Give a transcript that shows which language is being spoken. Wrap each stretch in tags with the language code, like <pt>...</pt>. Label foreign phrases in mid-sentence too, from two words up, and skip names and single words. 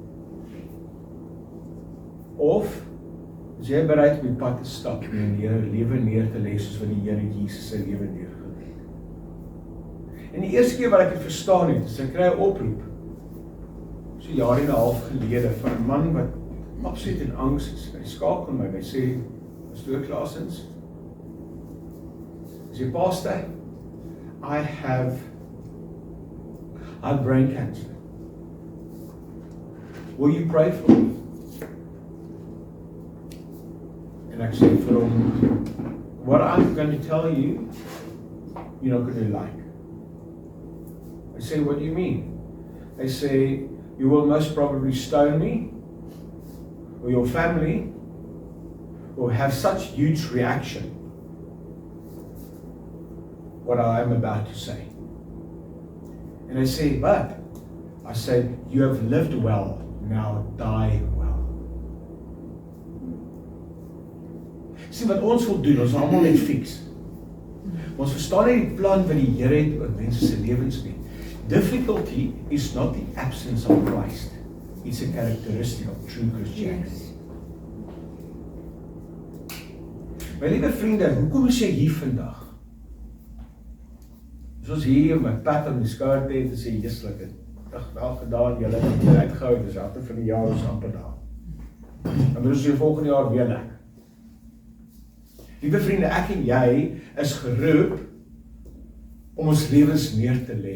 <af>Of, is jy bereid om die pad te stap en die lewe neer te lê soos wat die Here Jesus sy lewe neergelê het? En die eerste keer wat ek het verstaan het, is ek kry 'n oproep, so 'n jaar en 'n half gelede, van 'n man wat absoluut in angs is. Hy skakel my, hy sê, Pastoor Klaasens, as jy pastor,</af> <en>I have brain cancer. Will you pray for me? And I say</en> <af>vir hom,</af> <en>what I'm going to tell you, you're not going to like. I say, what do you mean? They say, you will most probably stone me, or your family will have such huge reaction what I am about to say. And I say, but, I said, you have lived well, now die well.</en> <af>Sien wat ons wil doen, ons almal net fix. Ons verstaan nie die plan wat die Here het oor mense se lewens nie.</af> <en>Difficulty is not the absence of Christ. It's a characteristic of true Christianity.</en> <af>My liewe vriende, hoekom is jy hier vandag? Is ons hier met pat aan die skouer te sê, Jesus, ek wel gedaan, julle het dit uitgehou, dis after van die jaar ons amper daar. Dan moet ons die volgende jaar weer lekker. Liewe vriende, ek en jy is geroep om ons lewens neer te lê.</af>